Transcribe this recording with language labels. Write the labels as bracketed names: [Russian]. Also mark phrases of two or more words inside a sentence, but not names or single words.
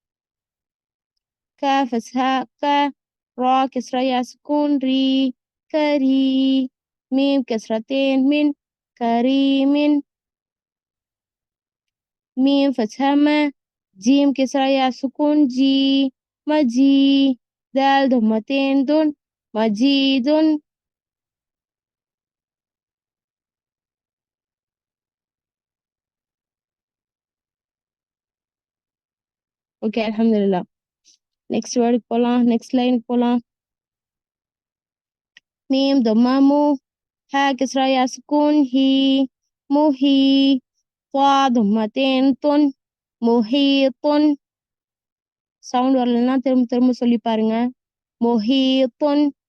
[Arabic] كاف فتحة كا، را كسرة يا سكون ري، كري. ميم كسرتين من، كريم. ميم فتحة ما، جيم كسرة يا سكون جي، مجي. دال ضمتين دن، مجيد. ஓகே அல்ஹம்துலில்லாஹ். [Tamil] நெக்ஸ்ட் வேர்டுக்கு போலாம், [English] next line [Tamil] போலாம். [Arabic] மீம் ضمة مو، ها كسرة يا سكون هي، முஹி. ضா ضمتين طن، محيطن. [Tamil] சவுண்ட் வரலன்னா திரும்ப திரும்ப சொல்லி பாருங்க. [Arabic] முஹீத்துன்.